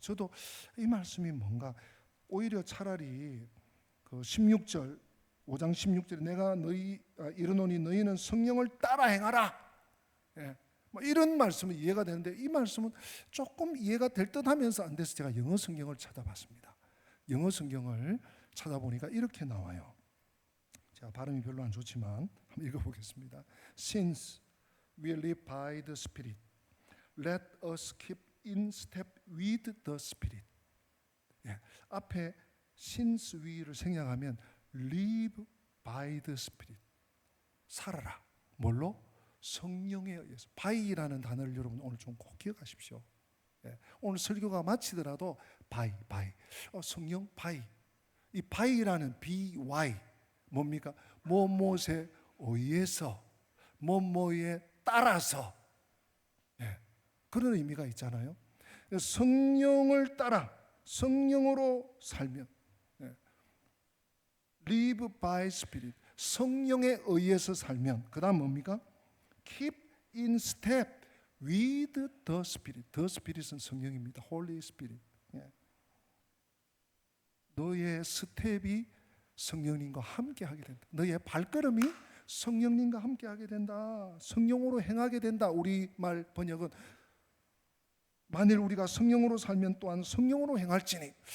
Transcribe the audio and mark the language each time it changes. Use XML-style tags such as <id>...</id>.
<ko>저도 이 말씀이 뭔가 오히려 차라리 그 16절 5장 16절에 내가 이르노니 너희는 성령을 따라 행하라, 뭐 이런 말씀은 이해가 되는데, 이 말씀은 조금 이해가 될 듯하면서 안 돼서 제가 영어 성경을 찾아봤습니다. 영어 성경을 찾아보니까 이렇게 나와요. 제가 발음이 별로 안 좋지만 한번 읽어보겠습니다.</ko> <en>Since we live by the Spirit, let us keep in step with the Spirit.</en> <ko>앞에</ko> <en>since we를</en> <ko>생략하면</ko> <en>live by the Spirit,</en> <ko>살아라. 뭘로? 성령에 의해서. by라는 단어를 여러분 오늘 좀 꼭 기억하십시오. 오늘 설교가 마치더라도 by. 성령 by. 이 by라는 by 뭡니까? 뭐뭐에 의해서, 뭐뭐에 따라서, 그런 의미가 있잖아요. 성령을 따라 성령으로 살면,</ko> <en>live by Spirit,</en> <ko>성령에 의해서 살면, 그 다음 뭡니까?</ko> <en>keep in step with the Spirit. The Spirit</en> <ko>은 성령입니다.</ko> <en>Holy Spirit.</en> <ko>너의 스텝이 성령님과 함께 하게 된다. 너의 발걸음이 성령님과 함께 하게 된다. 성령으로 행하게 된다. 우리말 번역은 만일 우리가 성령으로 살면 또한 성령으로 행할지니.</ko>